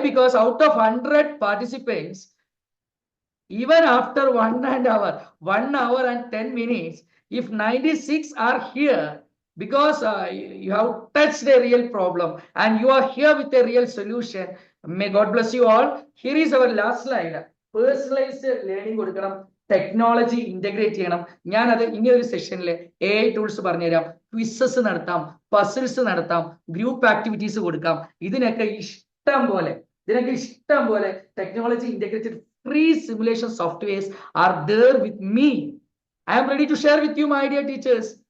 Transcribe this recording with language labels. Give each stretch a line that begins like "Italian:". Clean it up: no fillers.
English: Because out of 100 participants, even after 1 hour and 10 minutes, if 96 are here, because you have touched a real problem and you are here with a real solution, may God bless you all. Here is our last slide.
Malayalam: Personalized learning കൊടുക്കണം, technology integrate ചെയ്യണം. ഞാനത് ഇനി ഒരു സെഷനിൽ AI tools പറഞ്ഞുതരാം, quizzes നടത്താം, puzzles നടത്താം, group activities കൊടുക്കാം. ഇതിനൊക്കെ ഇഷ്ടം പോലെ
English: Technology integrated free simulation softwares are there with me. I am ready to share with you, my dear teachers.